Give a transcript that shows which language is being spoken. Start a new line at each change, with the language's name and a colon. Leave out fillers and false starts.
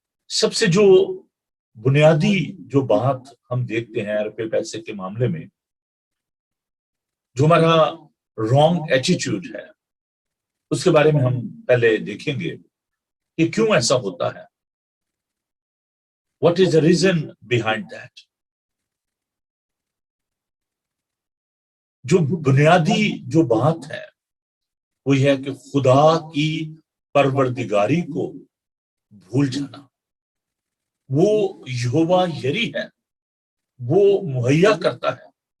Urdu: سب سے جو بنیادی جو بات ہم دیکھتے ہیں روپے پیسے کے معاملے میں, جو ہمارا رانگ ایٹیٹیوڈ ہے, اس کے بارے میں ہم پہلے دیکھیں گے کہ کیوں ایسا ہوتا ہے.
English: What is the reason behind that?
Urdu: جو بنیادی جو بات ہے وہ یہ ہے کہ خدا کی پروردگاری کو بھول جانا. وہ یہوہ یری ہے, وہ مہیا کرتا ہے.